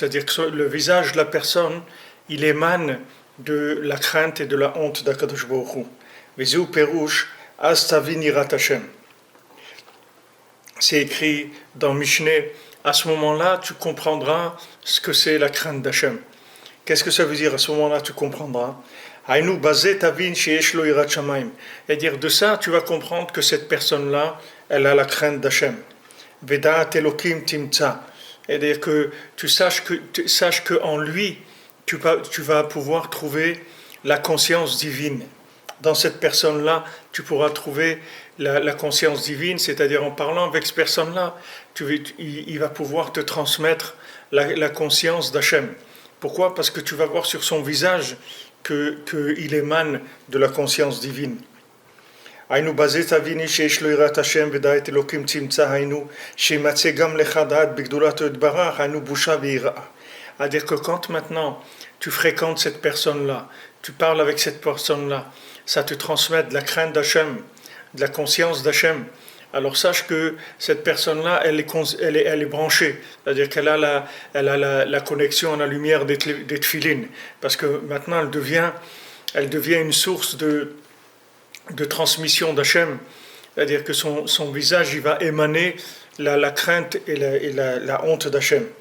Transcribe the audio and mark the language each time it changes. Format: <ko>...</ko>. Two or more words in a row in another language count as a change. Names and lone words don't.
<fr>C'est-à-dire que le visage de la personne, il émane de la crainte et de la honte d'</fr> <he>הקדוש ברוך הוא. וזהו פירוש אז תבין יראת ה.</he> <fr>C'est écrit dans Mishneh. À ce moment-là, tu comprendras ce que c'est la crainte d'Hachem. Qu'est-ce que ça veut dire? À ce moment-là, tu comprendras.</fr> <he>היינו בזאת אבין שיש לו יראת שמים.</he> <fr>C'est-à-dire de ça, tu vas comprendre que cette personne-là, elle a la crainte d'Hachem.</fr> <he>ודעת אלוקים תמצא.</he> <fr>C'est-à-dire que tu saches que en lui, tu vas pouvoir trouver la conscience divine. Dans cette personne-là, tu pourras trouver la conscience divine, c'est-à-dire en parlant avec cette personne-là, il va pouvoir te transmettre la conscience d'Hachem. Pourquoi? Parce que tu vas voir sur son visage qu'il émane de la conscience divine.</fr> <he>היינו בזאת אביני שיש לו יראת ה' ודעת אלוקים תמצא היינו שימצא גם לך דעת בגדולתו יתברך היינו בושה ויראה.</he> <fr>C'est-à-dire que quand maintenant tu fréquentes cette personne-là, tu parles avec cette personne-là, ça te transmet de la crainte d'Hachem, de la conscience d'Hachem. Alors sache que cette personne-là, elle est branchée, c'est-à-dire qu'elle a la connexion à la lumière des tefilines, parce que maintenant elle devient une source de transmission d'Hachem, c'est-à-dire que son visage il va émaner la crainte et la honte d'Hachem.</fr>